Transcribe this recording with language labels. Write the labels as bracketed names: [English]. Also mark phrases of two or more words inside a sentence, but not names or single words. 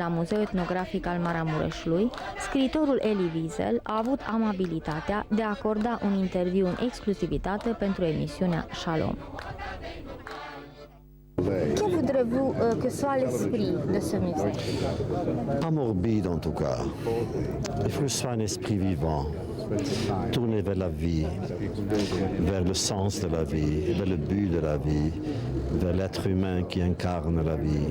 [Romanian] la Muzeul Etnografic al Maramureșului, scriitorul Elie Wiesel a avut amabilitatea de a acorda un interviu în exclusivitate pentru emisiunea Shalom. [French] Quel voudrez-vous que soit l'esprit de ce musée? Pas morbide en tout cas. Il faut que ce soit un esprit vivant, tourné vers la vie, vers le sens de la vie, vers le but de la vie, vers l'être humain qui incarne la vie.